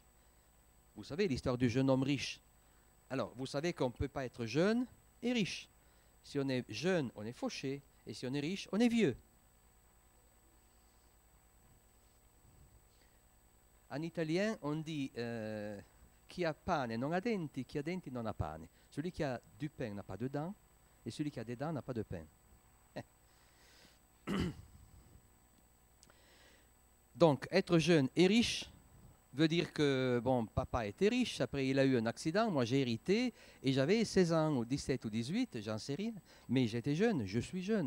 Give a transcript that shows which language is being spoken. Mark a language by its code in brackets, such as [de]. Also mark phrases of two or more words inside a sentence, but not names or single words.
[fr] Vous savez l'histoire du jeune homme riche. Alors, vous savez qu'on ne peut pas être jeune et riche. Si on est jeune, on est fauché. Et si on est riche, on est vieux. En italien, on dit [it] chi ha pane non ha denti, chi ha denti non ha pane. [fr] Celui qui a du pain n'a pas de dents, et celui qui a des dents n'a pas de pain. Donc, être jeune et riche veut dire que, bon, papa était riche, après il a eu un accident, moi j'ai hérité, et j'avais 16 ans, ou 17 ou 18, j'en sais rien, mais j'étais jeune, je suis jeune.